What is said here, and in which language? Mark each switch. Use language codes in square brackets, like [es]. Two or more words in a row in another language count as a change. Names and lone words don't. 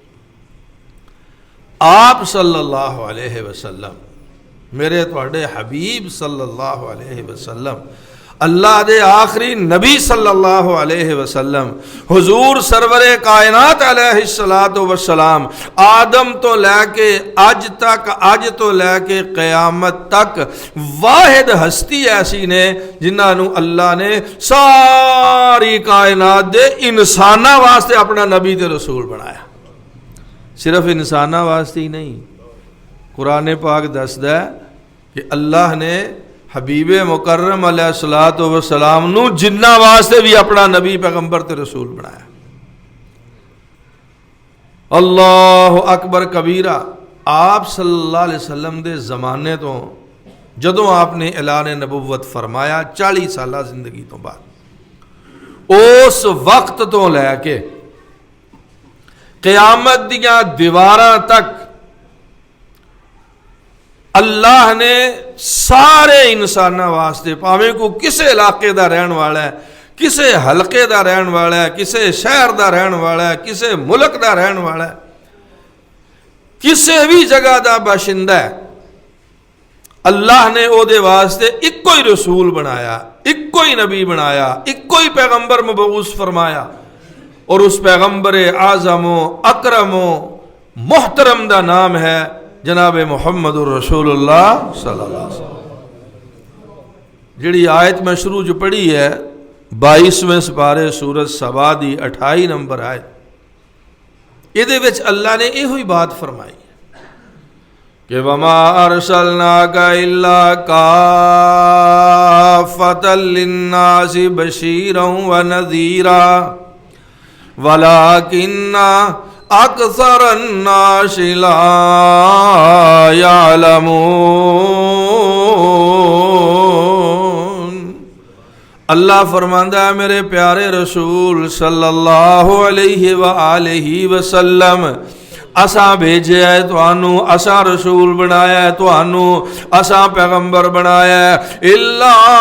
[pa] آپ [ar] صلی اللہ علیہ وسلم، [pa] میرے تواڈے حبیب [ar] صلی اللہ علیہ وسلم، [pa] اللہ دے آخری نبی [ar] صلی اللہ علیہ وسلم، [pa] حضور سرور کائنات [ar] علیہ الصلوۃ والسلام، [pa] آدم تو لے کے اج تک، اج تو لے کے قیامت تک واحد ہستی ایسی نے جنہاں نو اللہ نے ساری کائنات دے انساناں واسطے اپنا نبی تے رسول بنایا۔ صرف انساناں واسطے ہی نہیں، قرآن پاک دسدا ہے کہ اللہ نے حبیب مکرم [ar] علیہ الصلوۃ والسلام [pa] نو جنہ واسطے بھی اپنا نبی پیغمبر تے رسول بنایا۔ [ar] اللہ اکبر کبیرہ۔ [pa] آپ [ar] صلی اللہ علیہ وسلم [pa] دے زمانے تو جدوں آپ نے اعلان نبوت فرمایا 40 سالہ زندگی تو بعد، اس وقت تو لے کے قیامت دیاں دیواراں تک اللہ نے سارے انساناں واسطے، پاویں کو کسے علاقے دا رہن والا ہے، کسے حلقے دا رہن والا ہے، کسے شہر دا رہن والا ہے، کسے ملک دا رہن والا ہے، کسے بھی جگہ دا باشندہ ہے، اللہ نے او دے واسطے ایک کوئی رسول بنایا، ایک کوئی نبی بنایا، ایک کوئی پیغمبر مبعوث فرمایا، اور اس پیغمبر اعظم و اکرم و محترم دا نام ہے جناب محمد [ar] الرسول اللہ صلی اللہ علیہ وسلم۔ [pa] جڑی آیت میں شروع جو پڑھی ہے 22ویں سپارے سورۃ سبا دی 28 نمبر آیت، یہ وچ اللہ نے یہ ہوئی بات فرمائی کہ [ar] وَمَا أَرْسَلْنَاكَ إِلَّا كَافَّةً لِلنَّاسِ بَشِيرًا وَنَذِيرًا وَلَكِنَّ اکثر الناس لا یعلمون۔ [pa] اللہ فرماندہ ہے میرے پیارے رسول [ar] صلی اللہ علیہ وآلہ وسلم، [pa] اساں بھیجے ہے توانوں، اساں رسول بنایا ہے توانوں، اساں پیغمبر بنایا ہے، الا